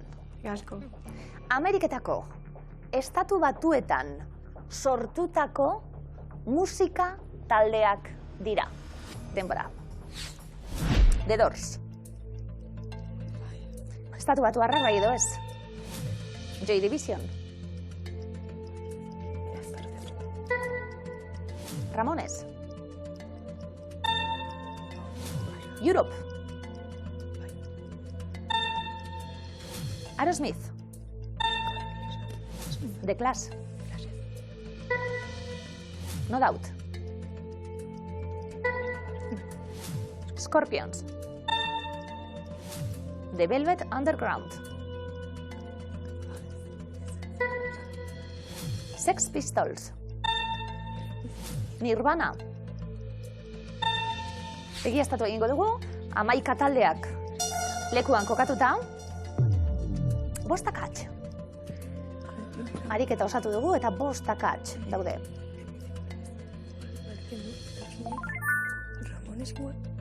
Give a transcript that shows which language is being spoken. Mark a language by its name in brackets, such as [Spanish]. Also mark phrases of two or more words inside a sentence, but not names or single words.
[Basque] Gasko. Ameriketako estatu batuetan sortutako musika taldeak dira. Denbora. The Doors. Estatu batuarrak bai edo ez. Joy Division. Ramones. Europe. Aerosmith. The Clash. No Doubt. Scorpions. The Velvet Underground. Sex Pistols. Nirvana. Egiaztatu egingo dugu, 11 taldeak lekuan kokatuta. 5 akats. Ariketa osatu dugu eta 5 akats daude. Ramones igual.